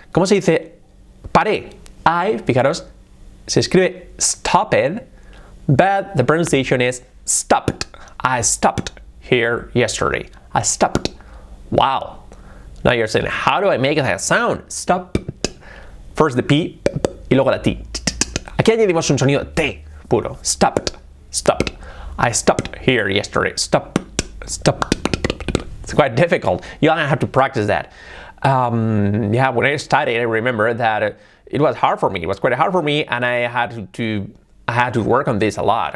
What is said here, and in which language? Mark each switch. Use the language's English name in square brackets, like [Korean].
[Spanish] ¿Cómo se dice paré? Fijaros, se escribe stopped, [English] but the pronunciation is stopped. I stopped here yesterday. I stopped. Wow. Now you're saying, how do I make that sound? Stop. First the P [Spanish] y luego la T. Aquí añadimos un sonido T puro. [English] Stopped. I stopped here yesterday. Stopped. It's quite difficult. You have to practice that. When I studied, I remember that it was hard for me. It was quite hard for me, and I had to work on this a lot.